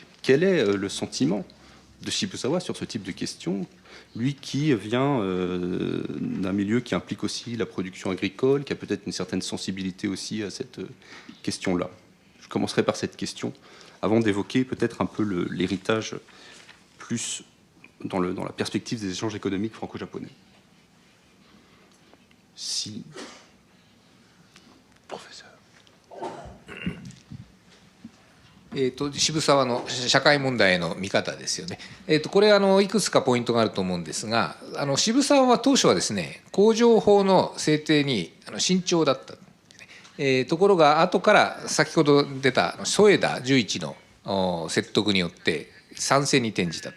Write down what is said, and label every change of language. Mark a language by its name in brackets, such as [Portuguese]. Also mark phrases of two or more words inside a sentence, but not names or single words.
[French] Quel est le sentiment de Shibusawa sur ce type de questions, lui qui vient d'un milieu qui implique aussi la production agricole, qui a peut-être une certaine sensibilité aussi à cette question-là? Je commencerai par cette question, avant d'évoquer peut-être un peu l'héritage plus dans la perspective des échanges économiques franco-japonais. Si... Professeur. [Japanese] 渋沢の社会問題への見方ですよね。これいくつかポイントがあると思うんですが、渋沢は当初はですね、工場法の制定に慎重だった。ところが後から先ほど出た添田十一の説得によって賛成に転じたと。